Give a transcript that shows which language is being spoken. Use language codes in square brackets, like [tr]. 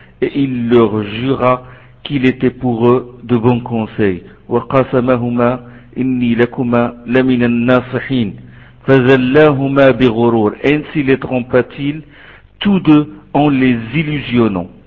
[fr] Et il leur jura qu'il était pour eux de bons conseils. [ar] وقسمهما إني لكما لمن الناصحين فزلاهما بغرور. [fr] Ainsi les trompa-t-il tous deux en les illusionnant.